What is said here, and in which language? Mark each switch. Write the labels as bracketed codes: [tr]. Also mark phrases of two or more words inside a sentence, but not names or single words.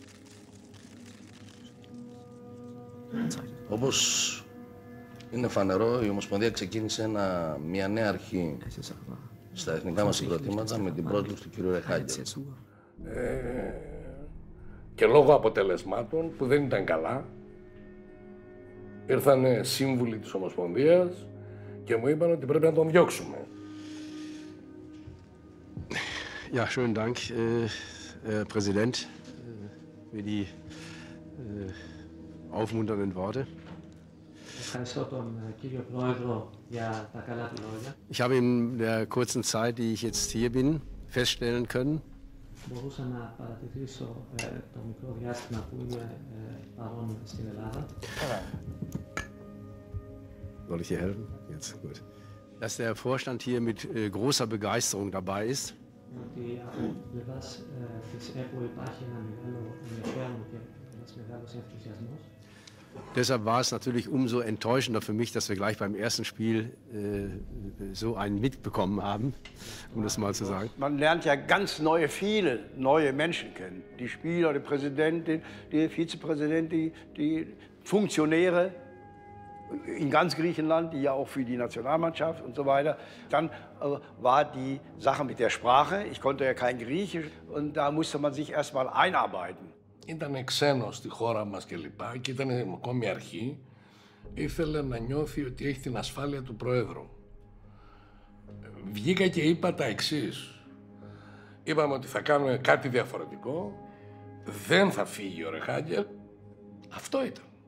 [el] Όπως είναι φανερό, η Ομοσπονδία ξεκίνησε μια νέα αρχή στα εθνικά μας συγκροτήματα με την πρόσληψη του κ. Ρεχάγκελ. Και λόγω αποτελεσμάτων που δεν ήταν καλά, ήρθαν σύμβουλοι της Ομοσπονδίας και μου είπαν ότι πρέπει να τον διώξουμε. [de] Ja, schönen Dank, Herr Präsident, für die aufmunternden Worte. [el] Ευχαριστώ τον κύριο Πρόεδρο για τα καλά του λόγια. [de] Ich habe in der kurzen Zeit, die ich jetzt hier bin, feststellen können, [el] μπορούσα να παρατηρήσω το μικρό διάστημα που είμαι παρόν στην Ελλάδα. [de] Soll ich dir helfen? Jetzt, gut. Dass der Vorstand hier mit großer Begeisterung dabei ist. [el] Ότι από πλευράς της ΕΠΟ υπάρχει ένα μεγάλο ενδιαφέρον και ένας μεγάλος ενθουσιασμός. [de] Deshalb war es natürlich umso enttäuschender für mich, dass wir gleich beim ersten Spiel so einen mitbekommen haben, um das mal zu sagen. Man lernt ja ganz viele neue Menschen kennen. Die Spieler, die Präsidentin, die Vizepräsidentin, die Funktionäre in ganz Griechenland, die ja auch für die Nationalmannschaft und so weiter. Dann war die Sache mit der Sprache. Ich konnte ja kein Griechisch und da musste man sich erst mal einarbeiten. [el] Ήταν ξένος στη χώρα μας και λοιπά και ήταν ακόμη αρχή. Ήθελε να νιώθει ότι έχει την ασφάλεια του Προέδρου. Βγήκα και είπα τα εξής. Είπαμε ότι θα κάνουμε κάτι διαφορετικό. Δεν θα φύγει ο Ρεχάγκελ. Αυτό ήταν.